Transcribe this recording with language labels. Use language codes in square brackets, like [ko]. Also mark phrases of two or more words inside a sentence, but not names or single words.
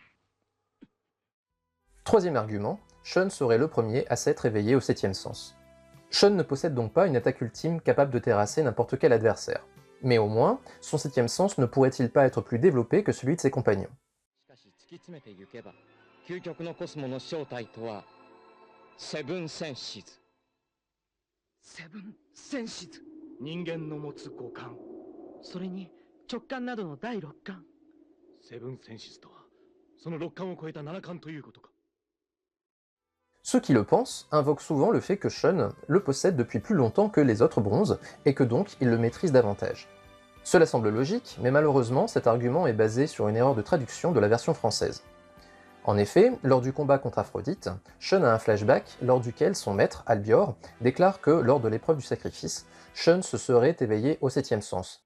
[fr] Troisième argument, Shun serait le premier à s'être éveillé au septième sens. Shun ne possède donc pas une attaque ultime capable de terrasser n'importe quel adversaire. Mais au moins, son 7ème sens ne pourrait-il pas être plus développé que celui de ses compagnons? [ja] しかし突き詰めていけば究極のコスモの正体とはセブンセンシズ。セブンセンシズ、人間の持つ五感、それに直感などの第六感。セブンセンシズとはその六感を超えた七感ということか。 [fr] Ceux qui le pensent invoquent souvent le fait que Shun le possède depuis plus longtemps que les autres bronzes, et que donc il le maîtrise davantage. Cela semble logique, mais malheureusement cet argument est basé sur une erreur de traduction de la version française. En effet, lors du combat contre Aphrodite, Shun a un flashback lors duquel son maître, Albior, déclare que lors de l'épreuve du sacrifice, Shun se serait éveillé au 7ème sens.